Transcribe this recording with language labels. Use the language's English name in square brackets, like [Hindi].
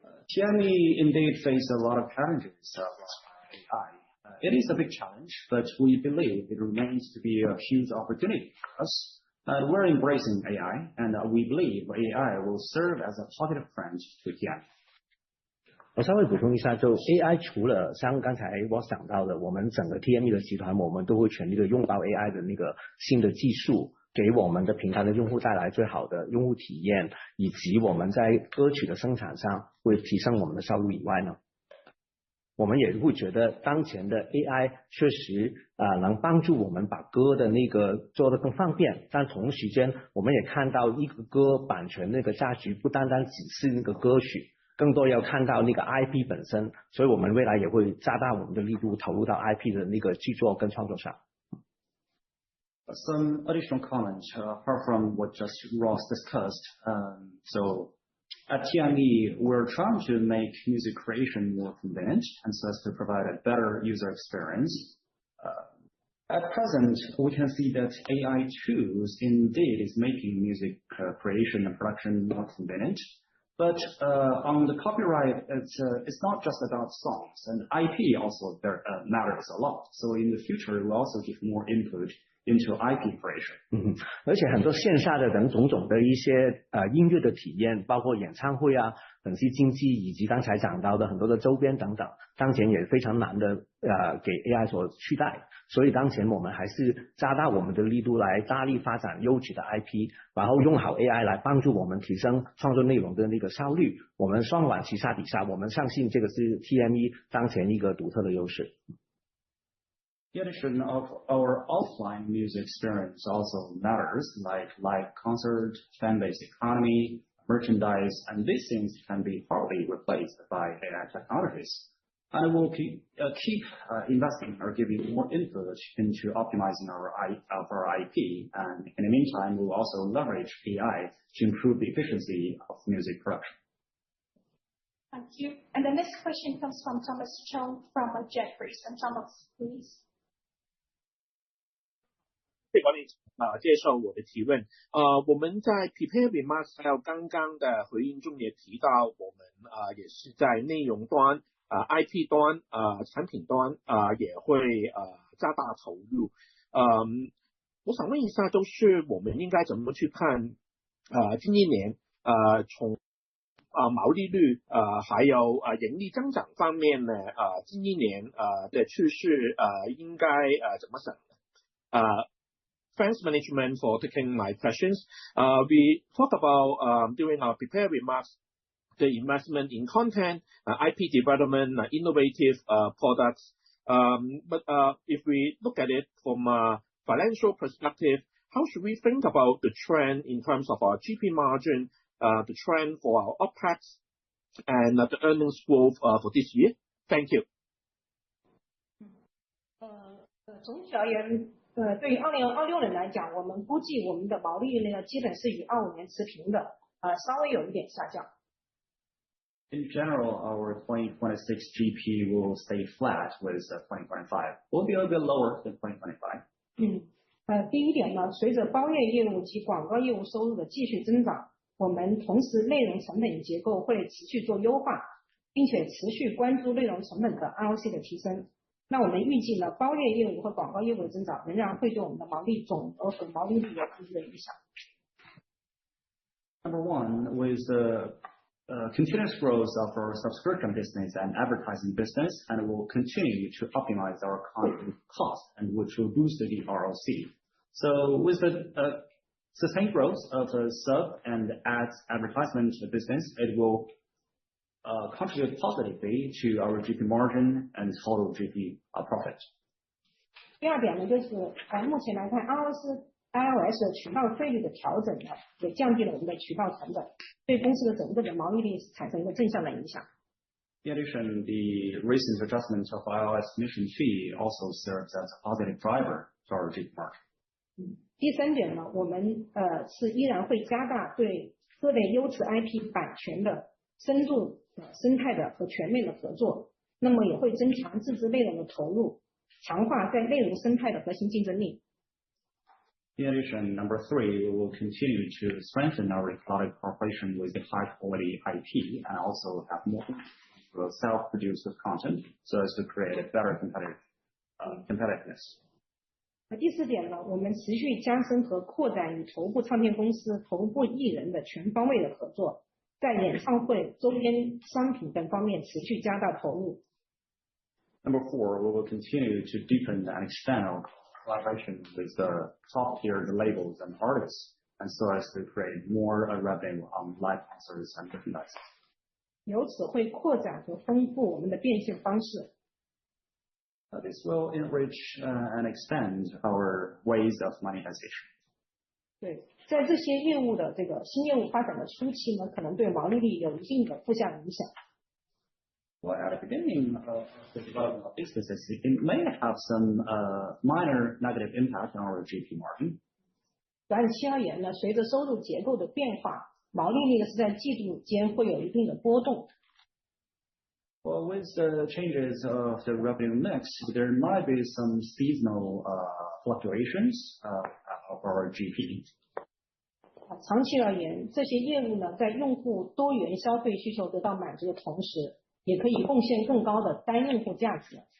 [English] TME indeed face a lot of challenges around AI. It is a big challenge, but we believe it remains to be a huge opportunity for us. We're embracing AI, and we believe AI will serve as a positive trend to TME. [Chinese] 我稍微补充一下，就 AI 除了像刚才我想到的，我们整个 TME 的集团，我们都会全力的拥抱 AI 的那个新的技术，给我们的平台的用户带来最好的用户体验，以及我们在歌曲的生产上会提升我们的效率以外呢，我们也会觉得当前的 AI 确实能帮助我们把歌的那个做得更方便，但同时间我们也看到一个歌版权那个价值不单单只是那个歌曲，更多要看到那个 IP 本身，所以我们未来也会加大我们的力度投入到 IP 的那个制作跟创作上。 [English] Some additional comments apart from what just Ross discussed. So at TME, we're trying to make music creation more convenient and so as to provide a better user experience. At present, we can see that AI tools indeed is making music creation and production more convenient. But on the copyright, it's not just about songs, and IP also matters a lot. So in the future, we'll also give more input into IP creation. [Chinese] 而且很多线下的等种种的一些音乐的体验，包括演唱会啊、粉丝经济以及刚才讲到的很多的周边等等，当前也非常难的给 AI 所取代。所以当前我们还是加大我们的力度来大力发展优质的 IP， 然后用好 AI 来帮助我们提升创作内容的那个效率。我们双管齐下底下，我们相信这个是 TME 当前一个独特的优势。 [English] The addition of our offline music experience also matters, like live concert, fan-based economy, merchandise, and these things can be partly replaced by AI technologies. And we'll keep investing or giving more input into optimizing our IP. And in the meantime, we'll also leverage AI to improve the efficiency of music production. Thank you. And the next question comes from Thomas Chong from Jefferies. And Thomas, please. [Chinese] 谢谢管理层接受我的提问。我们在 prepared remarks 还有刚刚的回应中也提到，我们也是在内容端、IP 端、产品端也会加大投入。我想问一下，就是我们应该怎么去看近一年从毛利率还有盈利增长方面呢近一年的趋势应该怎么想？ [English] Thanks management for taking my questions. We talked about during our prepared remarks the investment in content, IP development, innovative products. But if we look at it from a financial perspective, how should we think about the trend in terms of our GP margin, the trend for our OPEX, and the earnings growth for this year? Thank you. [Chinese] 总体而言，对于2026年来讲，我们估计我们的毛利率呢，基本是与25年持平的，稍微有一点下降。 [English] In general, our 2026 GP will stay flat with 2025. Will be a bit lower than 2025. [Chinese] 第一点呢，随着包月业务及广告业务收入的继续增长，我们同时内容成本结构会持续做优化，并且持续关注内容成本的 ROC 的提升。那我们预计呢，包月业务和广告业务的增长仍然会对我们的毛利总额和毛利率有积极的影响。 [English] Number one, with the continuous growth of our subscription business and advertising business, and we'll continue to optimize our content cost, and which will boost the ROC. So with the sustained growth of the sub and ads advertisement business, it will contribute positively to our GP margin and total GP profit. [Chinese] 第二点呢，就是目前来看 iOS 的渠道费率的调整呢，也降低了我们的渠道成本，对公司的整个的毛利率产生一个正向的影响。 [English] In addition, the recent adjustment of iOS commission fee also serves as a positive driver to our GP margin. [Chinese] 第三点呢，我们是依然会加大对各类优质 IP 版权的深度生态的和全面的合作，那么也会增强自制内容的投入，强化在内容生态的核心竞争力。 [English] In addition, number three, we will continue to strengthen our product cooperation with the high quality IP and also have more self-produced content so as to create a better competitiveness. [Chinese] 第四点呢，我们持续加深和扩展与头部唱片公司、头部艺人的全方位的合作，在演唱会、周边商品等方面持续加大投入。 [English] Number four, we will continue to deepen and expand our collaboration with the top-tier labels and artists, and so as to create more revenue on live concerts and merchandise. [Chinese] 由此会扩展和丰富我们的变现方式。 [English] This will enrich and expand our ways of monetization. [Chinese] 对，在这些业务的这个新业务发展的初期呢，可能对毛利率有一定的负向影响。 [English] Well, at the beginning of the development of these businesses, it may have some minor negative impact on our GP margin. [Chinese] 短期而言呢，随着收入结构的变化，毛利率呢是在季度间会有一定的波动。 [English] Well, with the changes of the revenue mix, there might be some seasonal fluctuations of our GP. [Chinese] 长期而言，这些业务呢，在用户多元消费需求得到满足的同时，也可以贡献更高的单用户价值。